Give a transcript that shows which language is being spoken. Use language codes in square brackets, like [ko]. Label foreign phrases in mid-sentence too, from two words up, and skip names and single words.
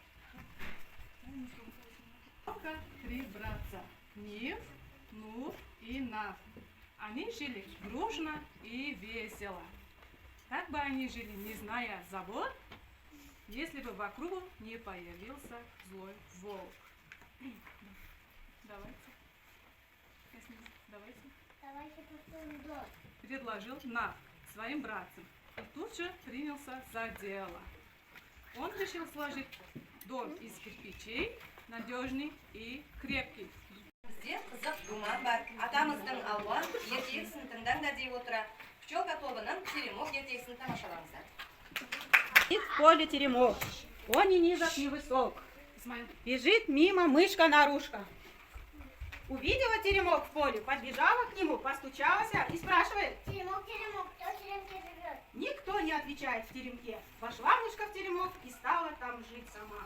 [ru] 3 братца – Нив, Нур и Нав. Они жили дружно и весело. Как бы они жили, не зная забот, если бы вокруг не появился злой волк. Давайте. Предложил Нав своим братцам и тут же принялся за дело. Он решил сложить дом из кирпичей, надежный и крепкий. [kk] Бізде қызық думан бар. Атамыздың алуан ертегісін тыңдаңдар дей отыра, пчелка тобының теремок ертегісін тамашалаңыздар. [ru] В поле теремок, он ни низок, ни высок. Бежит мимо мышка-нарушка. Увидела теремок в поле, подбежала к нему, постучалась и спрашивает: Теремок, теремок, кто в теремке живет? Никто не отвечает в теремке. Вошла мышка в теремок и стала там жить сама.